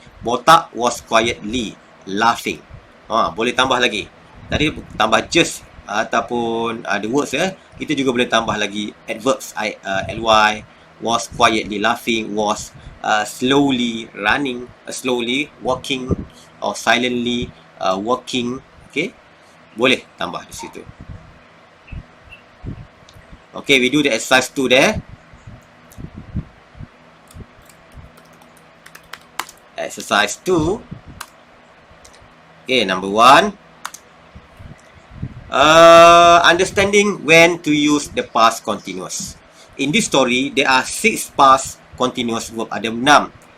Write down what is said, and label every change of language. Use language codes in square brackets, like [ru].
[en] Botak was quietly laughing. [ms] Boleh tambah lagi. Tadi tambah just ataupun the words kita juga boleh tambah lagi adverbs ly. [en] Was quietly laughing, was slowly running, slowly walking, or silently walking. [ms] Okay, boleh tambah di situ. [en] Okay, we do the exercise 2 there. Exercise 2. Okay, number 1. Understanding when to use the past continuous. In this story, there are 6 past continuous verb. [ms] Ada 6.